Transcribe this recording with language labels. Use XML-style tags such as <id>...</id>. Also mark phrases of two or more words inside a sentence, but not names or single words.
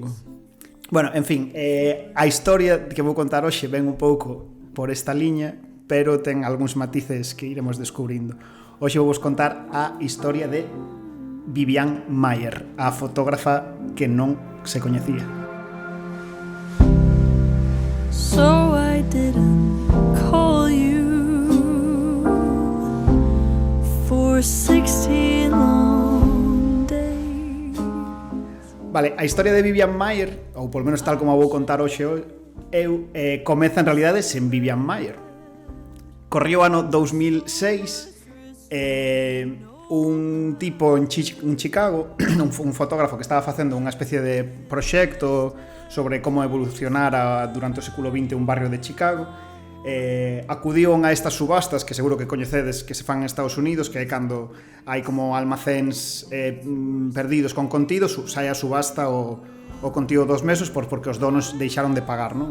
<gl>Bueno, en fin, a historia que vou contar hoxe ven un pouco por esta liña, pero ten algúns matices que iremos descubrindo. Hoxe vou vos contar a historia de Vivian Maier, a fotógrafa que non se coñecía.</gl> <en>So I didn't call you for 16 long days.</en> <gl>Vale, a historia de Vivian Maier, ou polo menos tal como a vou contar hoxe eu, comeza en realidade sen Vivian Maier. Corrió o ano 2006, un tipo en Chicago, un fotógrafo que estaba facendo unha especie de proxecto sobre como evolucionara durante o século XX un barrio de Chicago, acudiu a estas subastas que seguro que coñecedes que se fan en Estados Unidos, que é cando hai como almacéns perdidos con contidos, sai a subasta o contido dos meses porque os donos deixaron de pagar, non?</gl>